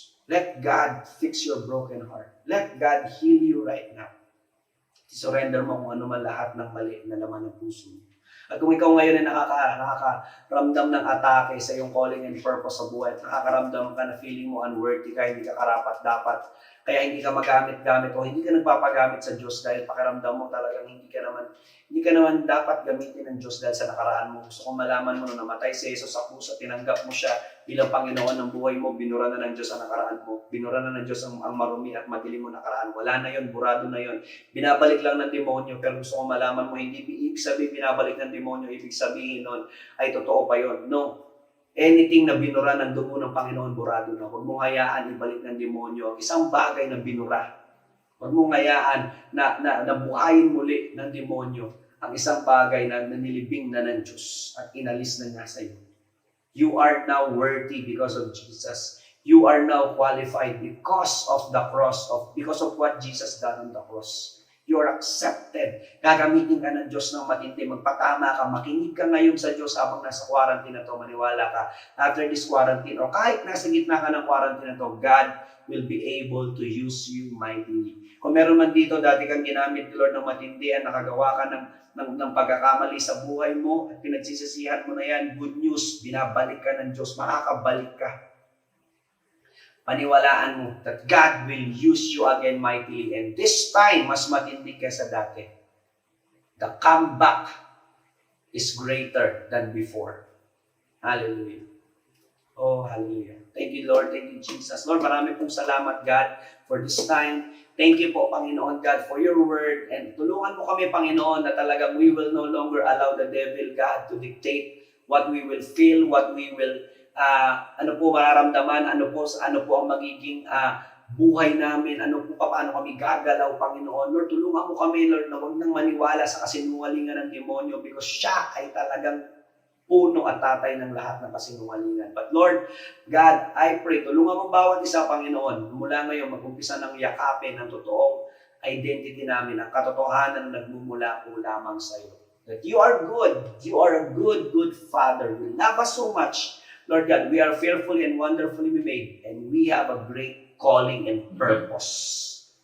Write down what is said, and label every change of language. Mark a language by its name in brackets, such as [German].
[English] Let God fix your broken heart. Let God heal you right now. [Filipino] Surrender mo kung ano man lahat ng mali na laman ng puso mo. At kung ikaw ngayon ay nakakaramdam ng atake sa iyong calling and purpose sa buhay, at nakakaramdam ka na feeling mo unworthy ka, hindi ka karapat-dapat, kaya hindi ka magamit-gamit o hindi ka nagpapagamit sa Diyos dahil pakiramdam mo talagang hindi ka naman dapat gamitin ng Diyos dahil sa nakaraan mo. Gusto kong malaman mo na namatay si Jesus sa krus at tinanggap mo siya bilang Panginoon ng buhay mo, binura na ng Diyos ang nakaraan mo. Binura na ng Diyos ang marumi at madilim mo nakaraan. Wala na yon, burado na yon. Binabalik lang ng demonyo, pero gusto kong malaman mo, hindi ibig sabihin binabalik ng demonyo, ibig sabihin nun ay totoo pa yon. No. Anything na binura ng dugo ng Panginoon, burado na. Huwag mong hayaan ibalik ng demonyo ang isang bagay na binura. Huwag mong hayaan na buhayin muli ng demonyo ang isang bagay na nilibing na ng Diyos at inalis na niya sa iyo. [English] You are now worthy because of Jesus. You are now qualified because of the cross, because of what Jesus done on the cross. You are accepted. [Filipino] Gagamitin ka ng Diyos ng matindi. Magpatama ka. Makinig ka ngayon sa Diyos habang nasa quarantine na to. Maniwala ka. [English] After this quarantine, [Filipino] o kahit nasa gitna ka ng quarantine na to, [English] God will be able to use you mightily. [Filipino] Kung meron man dito, dati kang ginamit ni Lord ng matindi at nakagawa ka ng pagkakamali sa buhay mo at pinagsisisihan mo na yan, good news, binabalik ka ng Diyos. Makakabalik ka. Paniwalaan mo [English] that God will use you again mightily. And this time, [Filipino] mas matindi kaysa dati. [English] The comeback is greater than before. Hallelujah. Oh, hallelujah. Thank you, Lord. Thank you, Jesus. [Filipino] Lord, marami pong salamat, God, for this time. Thank you po, Panginoon God, for your word. And tulungan mo kami, Panginoon, na talagang [English] we will no longer allow the devil, God, to dictate what we will [Filipino] feel, what we will ano po mararamdaman, ano po ang magiging buhay namin, paano kami gagalaw, Panginoon. Lord, tulungan mo kami, Lord, na huwag nang maniwala sa kasinungalingan ng demonyo because siya ay talagang puno at tatay ng lahat ng kasinungalingan. [English] But Lord, God, I pray, [Filipino] tulungan mo bawat isa, Panginoon, mula ngayon, mag-umpisa ng yakapin ang totoong identity namin, ang katotohanan na nagmumula po lamang sa iyo. [English] That you are good. You are a good, good Father. You love us so much. Lord God, we are fearfully and wonderfully made, and we have a great calling and purpose.